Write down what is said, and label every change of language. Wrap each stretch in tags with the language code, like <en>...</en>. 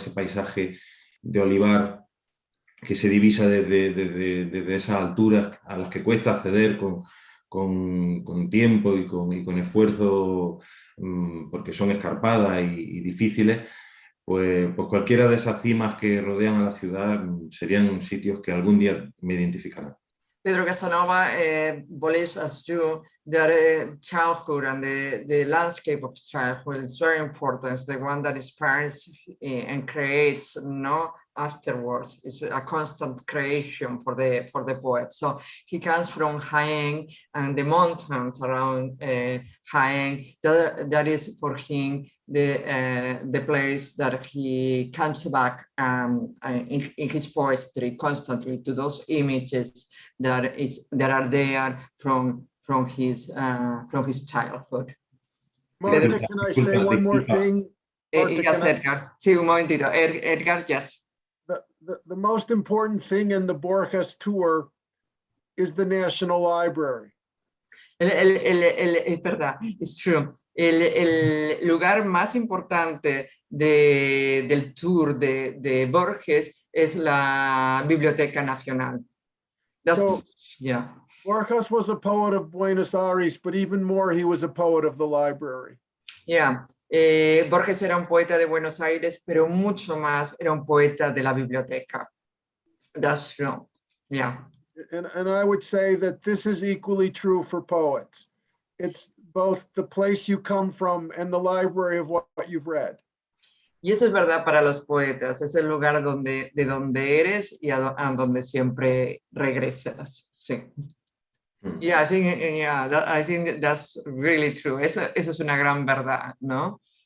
<es>Ese paisaje de olivar que se divisa desde esas alturas a las que cuesta acceder con tiempo y con esfuerzo, porque son escarpadas y difíciles, pues cualquiera de esas cimas que rodean a la ciudad serían sitios que algún día me identificarán.</es> <en>Pedro Casanova believes as you that childhood and the landscape of childhood is very important. It's the one that inspires and creates, afterwards. It's a constant creation for the poet. So he comes from Jaén and the mountains around Jaén. That is for him the place that he comes back in his poetry constantly to those images that are there from his childhood. Marta, can I say one more thing?</en> <es>Edgar. Sí, un momentito. Edgar, yes.</es> <en>The most important thing in the Borges tour is the National Library.</en> <es>Es verdad,</es> <en>it's true.</en> <es>El lugar más importante del tour de Borges es la Biblioteca Nacional.</es> <en>So- Yeah. Borges was a poet of Buenos Aires, but even more, he was a poet of the library. Yeah.</en> <es>Borges era un poeta de Buenos Aires, pero mucho más era un poeta de la biblioteca.</es> <en>That's true. Yeah. And I would say that this is equally true for poets. It's both the place you come from and the library of what you've read.</en> <es>Y eso es verdad para los poetas, es el lugar de donde eres y a donde siempre regresas. Sí.</es> <en>Yeah, I think that's really true.</en> <es>Eso es una gran verdad, ¿no?</es>